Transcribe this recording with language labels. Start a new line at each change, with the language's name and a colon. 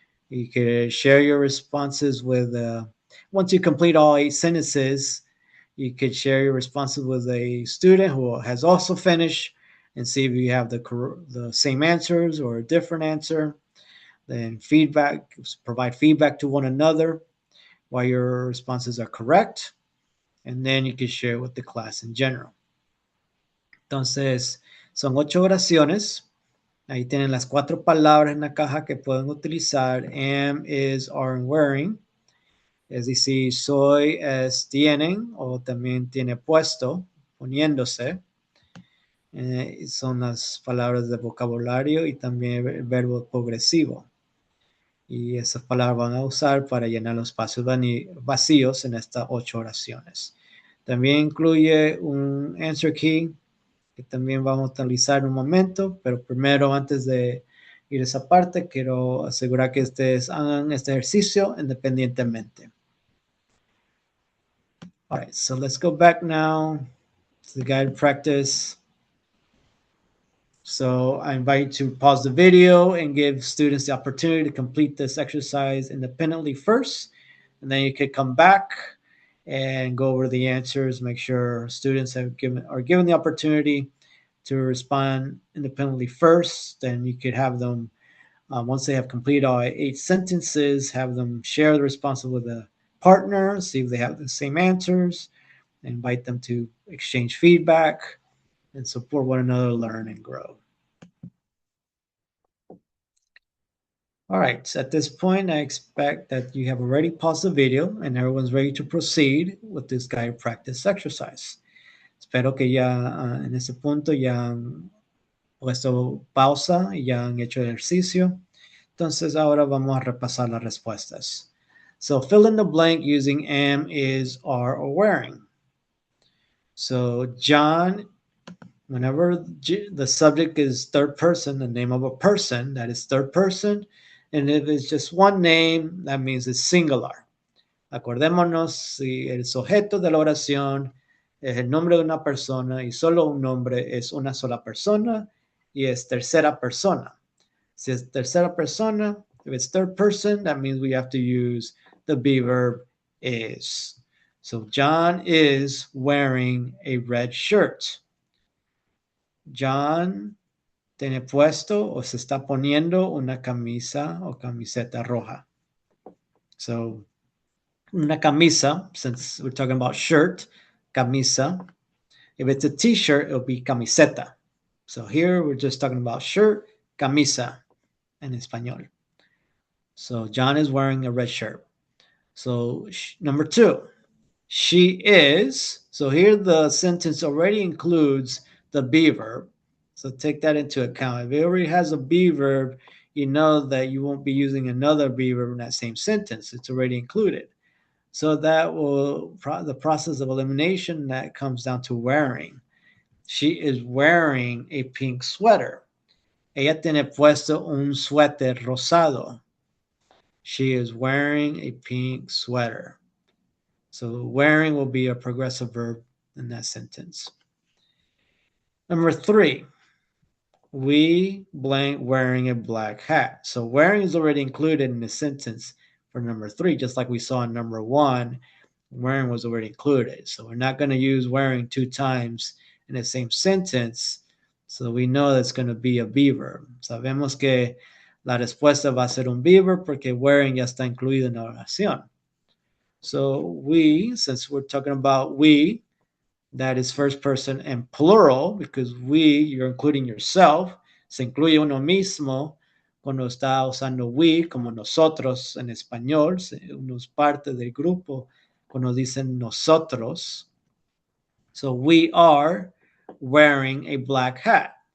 English: You could share your responses with, once you complete all 8 sentences, you could share your responses with a student who has also finished and see if you have the same answers or a different answer. Then provide feedback to one another why your responses are correct. And then you can share with the class in general.
Spanish: Entonces, son 8 oraciones. Ahí tienen las 4 palabras en la caja que pueden utilizar.
English: Am, is, are, and wearing.
Spanish: Es decir, soy, es, tienen, o también tiene puesto, poniéndose. Son las palabras de vocabulario y también el verbo progresivo. Y esas palabras van a usar para llenar los espacios vacíos en estas 8 oraciones. También incluye un answer key que también vamos a utilizar en un momento, pero primero, antes de ir a esa parte, quiero asegurar que ustedes hagan este ejercicio independientemente.
English: All right, so let's go back now to the guided practice. So I invite you to pause the video and give students the opportunity to complete this exercise independently first, and then you could come back and go over the answers, make sure students are given the opportunity to respond independently first. Then you could have them, once they have completed all 8 sentences, have them share the responses with a partner, see if they have the same answers, invite them to exchange feedback, and support one another, learn and grow. All right, so at this point, I expect that you have already paused the video and everyone's ready to proceed with this guided practice exercise.
Spanish: Espero que ya en ese punto ya han puesto pausa y ya han hecho el ejercicio. Entonces ahora vamos a repasar las respuestas.
English: So fill in the blank using am, is, are, or wearing. So John, whenever the subject is third person, the name of a person, that is third person. And if it's just one name, that means it's singular.
Spanish: Acordémonos, si el sujeto de la oración es el nombre de una persona y solo un nombre, es una sola persona y es tercera persona. Si es tercera persona,
English: if it's third person, that means we have to use the be verb is. So John is wearing a red shirt.
Spanish: John tiene puesto o se está poniendo una camisa o camiseta roja.
English: So una camisa, since we're talking about shirt, camisa. If it's a t-shirt, it'll be camiseta. So here we're just talking about shirt, camisa en español. So John is wearing a red shirt. So number 2, she is. So here the sentence already includes the be verb. So take that into account. If it already has a be verb, you know that you won't be using another be verb in that same sentence. It's already included. So that will, the process of elimination, that comes down to wearing. She is wearing a pink sweater. Ella tiene puesto un suéter rosado. She is wearing a pink sweater. So wearing will be a progressive verb in that sentence. Number 3, we blank wearing a black hat. So wearing is already included in the sentence for number 3, just like we saw in number 1. Wearing was already included. So we're not going to use wearing 2 times in the same sentence. So we know that's going to be a be verb.
Spanish: Sabemos que la respuesta va a ser un be verb porque wearing ya está incluido en la oración.
English: So we, since we're talking about we, that is first person and plural, because we, you're including yourself.
Spanish: Se incluye uno mismo cuando está usando we, como nosotros en español. Uno es parte del grupo cuando dicen nosotros.
English: So we are wearing a black hat.